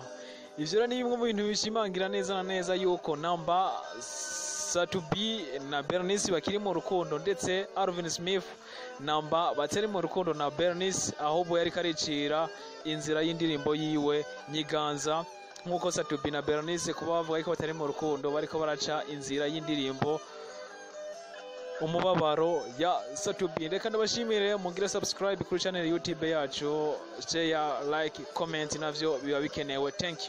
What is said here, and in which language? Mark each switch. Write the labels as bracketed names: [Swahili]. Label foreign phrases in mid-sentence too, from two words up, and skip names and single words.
[Rundi] Ivyo ni bimwe mu bintu bishimangira neza na neza yuko namba Satubi na Bernice bakiri mu rukundo ndetse Alvin Smith namba batari mu rukundo na Bernice ahubwo yari karicira inzira y'indirimbo yiwe Nyiganza nkuko Satubi na Bernice kuba bavuga ko batari mu rukundo bariko baraca inzira y'indirimbo umubabaro ya Satubi. Reka ndabashimire mugire subscribe kuri channel YouTube yacu, [English] share, like, comment [Rundi] navyo biba bikenewe. [English] Thank you.